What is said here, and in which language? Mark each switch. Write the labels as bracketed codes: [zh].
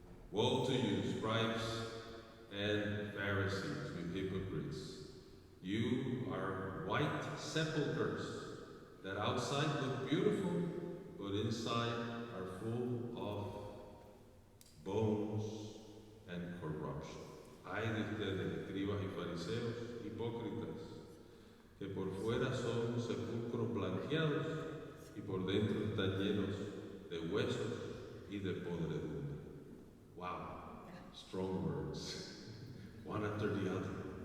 [en] Woe to you, scribes and Pharisees, you hypocrites! You are white sepulchres that outside look beautiful, but inside are full of bones and corruption. [es] Ay de ustedes, escribas y fariseos hipócritas, que por fuera son sepulcros blanqueados y por dentro están llenos de huesos y de podredumbre. [en] Wow, strong words, one after the other.